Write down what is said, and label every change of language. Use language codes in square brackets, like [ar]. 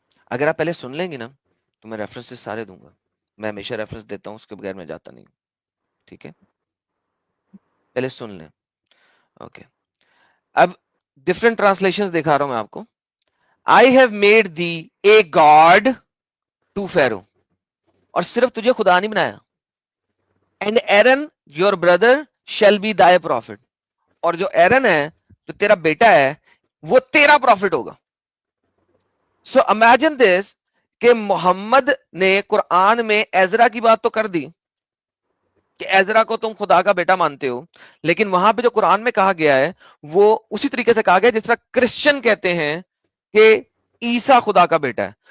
[ur] اگر آپ پہلے سن لیں گی نا تو میں ریفرنسز سارے دوں گا. میں ہمیشہ ریفرنس دیتا ہوں، اس کے بغیر میں جاتا نہیں. ٹھیک ہے پہلے سن لیں. اوکے اب ڈفرنٹ ٹرانسلیشن دکھا رہا ہوں میں آپ کو. [en] I have made thee a god to Pharaoh. [ur] اور صرف تجھے خدا نہیں بنایا. [en] And Aaron your brother shall be thy prophet. [ur] اور جو ایرن ہے جو تیرا بیٹا ہے وہ تیرا پروفٹ ہوگا. [en] So imagine this [ur] کہ محمد نے قرآن میں ایزرا کی بات تو کر دی کہ ایزرا کو تم خدا کا بیٹا مانتے ہو، لیکن وہاں پہ جو قرآن میں کہا گیا ہے وہ اسی طریقے سے کہا گیا جس طرح کرسچن کہتے ہیں کہ عیسیٰ خدا کا بیٹا ہے.